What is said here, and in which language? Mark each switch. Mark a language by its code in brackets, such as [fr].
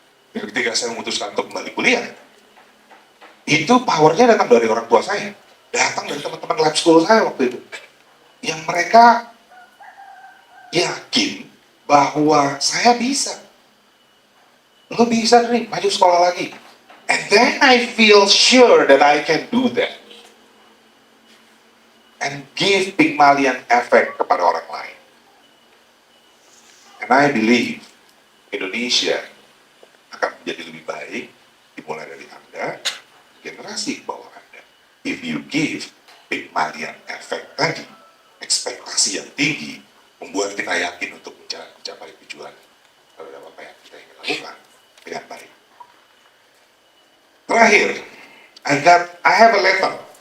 [id] Dan ketika saya memutuskan untuk kembali kuliah, itu powernya datang dari orang tua saya, datang dari teman-teman lab school saya waktu itu, yang mereka yakin bahwa saya bisa. Lo bisa nih, maju sekolah lagi. [en] And then I feel sure that I can do that. And give Pygmalion Effect [id] kepada orang lain. [en] And I believe [id] Indonesia akan menjadi lebih baik, dimulai dari Anda, generasi di bawah Anda. [en] If you give [id] Pygmalion Effect tadi, ekspektasi yang tinggi, membuat kita yakin untuk mencapai tujuan terhadap apa yang kita ingin lakukan dengan baik. Terakhir, [en] I have a letter.